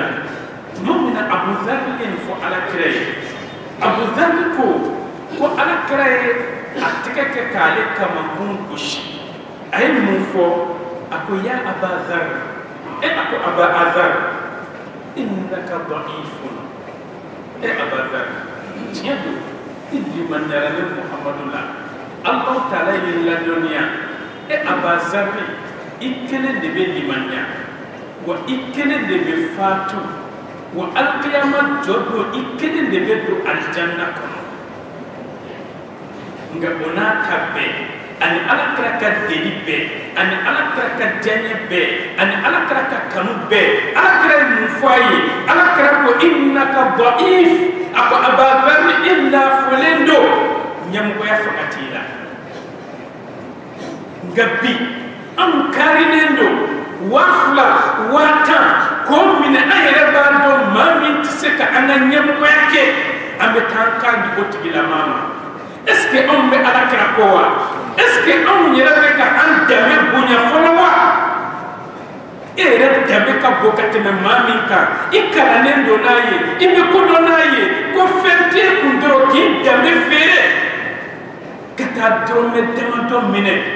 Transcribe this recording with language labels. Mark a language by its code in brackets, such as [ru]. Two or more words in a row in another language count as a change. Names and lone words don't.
[bm] tuma min na abudari ye nin fɔ alakira ye abudari ko alakira ye a tɛgɛ kɛ k'ale kamakun gosi a ye mun fɔ a ko ya abazari a ko abazari [ar] إنك ضعيف [bm] abazari tiɲɛ don i limaniyara ne muhamadu la alahu taala ye ladɔnniya abazari i kelen de bɛ limaniya wa i kelen de bɛ faatu wa alikiyama jɔ don i kelen de bɛ don alijanna kɔnɔ nka o n'a ta bɛɛ ani ala kira ka deli bɛɛ ani ala kira ka diɲɛ bɛɛ ani ala kira ka kanu bɛɛ ala kira ye mun fɔ a ye ala kira ko [ar] إنك ضعيف [bm] a ko ababari illa folen do ɲɛmɔgɔya fanga t'i la nka bi an karilen do 2,000 1000 k'o minɛ an yɛrɛ b'a dɔn maa min tɛ se ka an ka ɲɛmɔgɔya kɛ an bɛ taa an kan di o tigilamaa ma [fr] est ce que [bm] anw bɛ ala kira kɔ wa [fr] est ce que [bm] anw yɛrɛ bɛ ka an danbe bonya fɔlɔ wa e yɛrɛ danbe ka bon ka tɛmɛ maa min kan i kalannen don n'a ye i bɛ ko dɔn n'a ye ko fɛn t'e kun dɔrɔn k'i danbe feere ka taa dɔrɔmɛ damadɔ minɛ